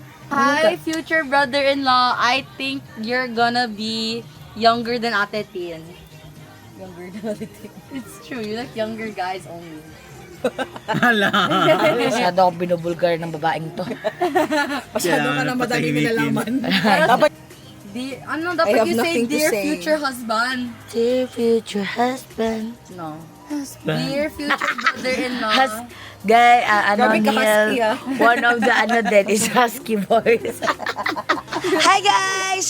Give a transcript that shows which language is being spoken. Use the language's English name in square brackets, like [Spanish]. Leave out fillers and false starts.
[English] Hi, future brother-in-law. I think you're gonna be younger than Ate Tin. Younger than Ate Tin. It's true. You like younger guys only. [Filipino] Hala. Masyado akong binubulgar ng babaeng to. Masyado ka na madali nilalaman. [English] Dapat you say, dear future husband. Dear future husband. No. Dear future brother-in-law. Guy, Neil, one of the din is husky voice. Hi guys!